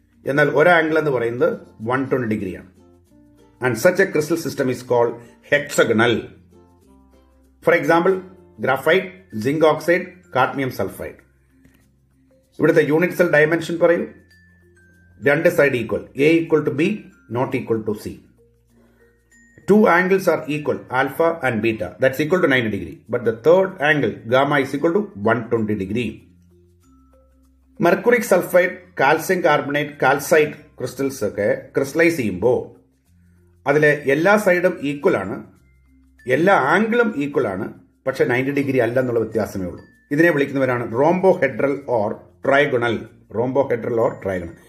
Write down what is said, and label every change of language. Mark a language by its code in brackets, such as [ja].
[ml] എന്നാൽ ഒരു ആംഗിൾ എന്ന് പറയുന്നത് 120 ഡിഗ്രിയാണ്. [en] And such a crystal system is called hexagonal. For example, graphite, zinc oxide, cadmium sulphide. [ml] ഇവിടുത്തെ യൂണിറ്റ് സെൽ ഡയമെൻഷൻ പറയൂ. രണ്ട് side equal, [en] A equal to B, not equal to C. Two angles are equal, alpha and beta. That's equal to 90 degree. But the third angle, gamma, is equal to 120 degree. [ml] Mercuric sulfide, calcium carbonate, calcite crystals ഒക്കെ crystallise ചെയ്യുമ്പോൾ അതിലെ എല്ലാ സൈഡും equal ആണ്, എല്ലാ ആംഗിളും equal ആണ്, പക്ഷെ 90 ഡിഗ്രി അല്ല എന്നുള്ള വ്യത്യാസമേ ഉള്ളൂ. ഇതിനെ വിളിക്കുന്നവരാണ് rhombohedral or trigonal. Rhombohedral or trigonal.